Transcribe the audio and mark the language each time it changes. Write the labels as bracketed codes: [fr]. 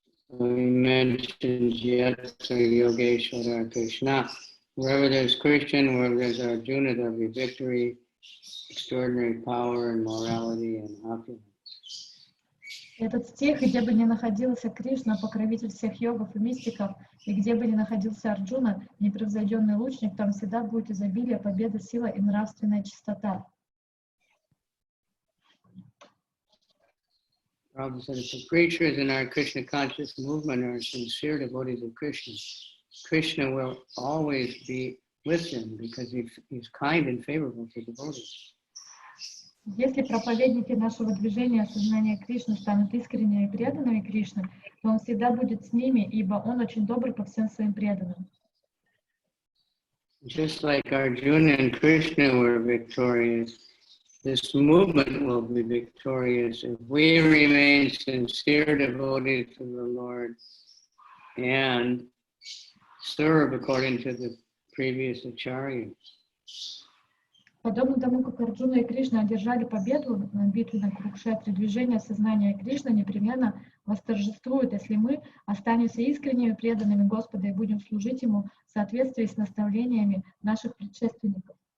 [en] So he mentions yet Yogeshwara Krishna. Wherever there's Christian, wherever there's Arjuna, there'll be victory, extraordinary power and morality and opulence. [ru] Этот стих, где бы ни находился Кришна, покровитель всех йогов и мистиков, и где бы ни находился Арджуна, непревзойденный лучник, там всегда будет изобилие, победа, сила и нравственная чистота. [en] Prabhupada said, if the preachers in our Krishna conscious movement are sincere devotees of Krishna, Krishna will always be with them because he's kind and favorable to devotees. [ru] Если проповедники нашего движения сознания Кришны станут искренними и преданными Кришне, то он всегда будет с ними, ибо он очень добр ко всем своим преданным. [en] Just like Arjuna and Krishna were victorious, this movement will be victorious if we remain sincere devotees to the Lord and serve according to the previous acharyas. [ru] Подобно тому, как Арджуна и Кришна одержали победу на битве на Курукшетре, движение сознания Кришны непременно восторжествует, если мы останемся искренними преданными Господа и будем служить Ему в соответствии с наставлениями наших предшественников.